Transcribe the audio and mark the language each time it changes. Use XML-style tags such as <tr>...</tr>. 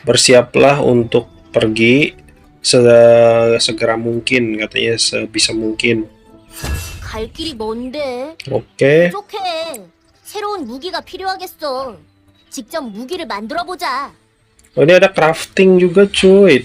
<id>Bersiaplah untuk pergi segera mungkin katanya, sebisa mungkin.</id> <ko>갈 길이 먼데.</ko> <id>Oke.</id> <ko>부족해. 새로운 무기가 필요하겠어. 직접 무기를 만들어 보자.</ko> <id>Ini ada crafting juga cuy.</id>